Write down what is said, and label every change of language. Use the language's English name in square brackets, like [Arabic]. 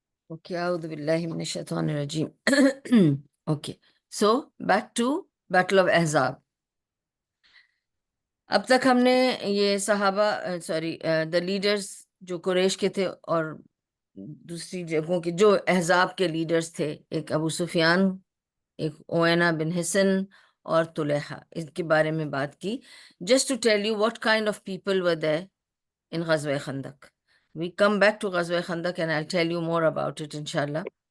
[English] Okay, [Arabic] أعوذ بالله من الشيطان الرجيم. [English] Okay, so back to Battle of Ahzab. [Hindi] अब तक हमने ये सहाबा द लीडर्स जो कुरैश के थे और दूसरी जगहों के जो अहजाब के लीडर्स थे, एक अबू सुफियान, एक ओएना बिन हिसन और तुलेहा, इनके बारे में बात की. [English] Just to tell you what kind of people were there in ग़ज़वा खंदक. We come back to ग़ज़वा खंदक and I'll tell you more about it इंशाल्लाह.